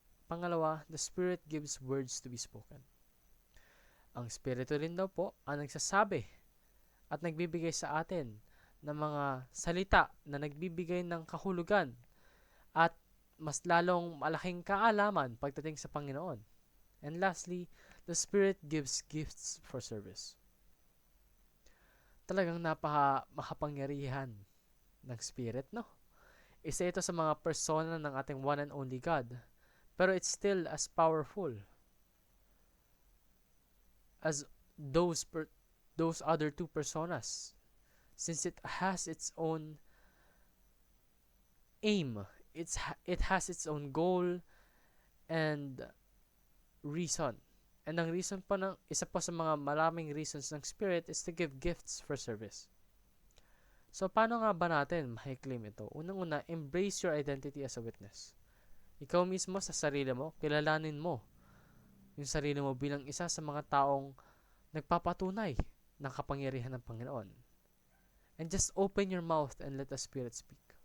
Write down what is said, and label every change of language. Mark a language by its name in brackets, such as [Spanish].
[Filipino] Pangalawa, [English] the Spirit gives words to be spoken. [Filipino] Ang Espiritu rin daw po ang nagsasabi at nagbibigay sa atin ng mga salita na nagbibigay ng kahulugan at mas lalong malaking kaalaman pagdating sa Panginoon. [English] And lastly, the Spirit gives gifts for service. [Filipino] Talagang makapangyarihan ng Spirit, no? Isa ito sa mga persona ng ating [English] one and only God, [Filipino] pero [English] it's still as powerful as those other two personas, since it has its own aim, it has its own goal and reason. And ang reason [Filipino] pa ng isa pa sa mga maraming [English] reasons ng Spirit is to give gifts for service. [Filipino] So, paano nga ba natin ma-claim ito? Unang-una, [English] embrace your identity as a witness. [Filipino] Ikaw mismo sa sarili mo, kilalanin mo yung sarili mo bilang isa sa mga taong nagpapatunay ng kapangyarihan ng Panginoon. [English] And just open your mouth and let the Spirit speak.